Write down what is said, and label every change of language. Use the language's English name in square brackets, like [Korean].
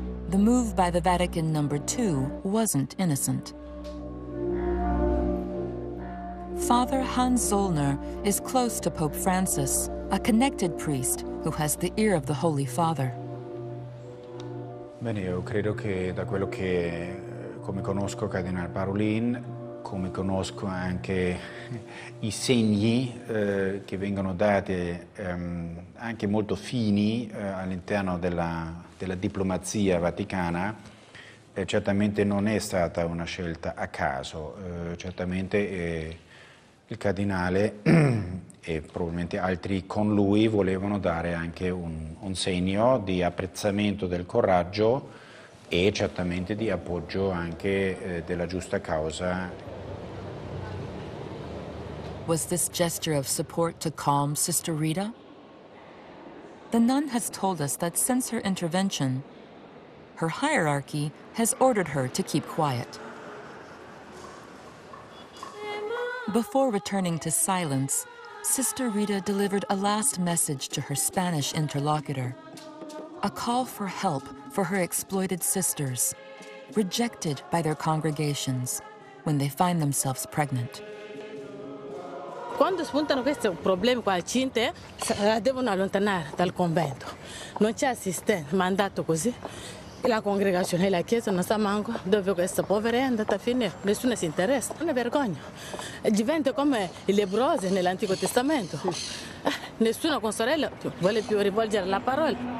[English] The move by the Vatican II wasn't innocent. Father Hans Zollner is close to Pope Francis, a connected priest who has the ear of the Holy Father. [Italian] Bene, io credo che da quello che, come conosco Cardinale Parolin, come conosco anche i segni che vengono dati anche molto fini all'interno della diplomazia vaticana, certamente non è stata una scelta a caso, certamente il cardinale e probabilmente altri con lui volevano dare anche un segno di apprezzamento del coraggio e certamente di appoggio anche della giusta causa. [English] Was this gesture of support to calm Sister Rita? The nun has told us that since her intervention, her hierarchy has ordered her to keep quiet. Before returning to silence, Sister Rita delivered a last message to her Spanish interlocutor, a call for help for her exploited sisters, rejected by their congregations when they find themselves pregnant. [Italian] Quando spuntano questi problemi qua cinte, devono allontanare dal convento. Non c'è assistente, mandato così. La congregazione e la chiesa non sa manco dove questa povera è andata a finire, nessuno si interessa, è una vergogna. Diventa come i lebbrosi nell'Antico Testamento. Nessuno con sorella vuole più rivolgere la parola.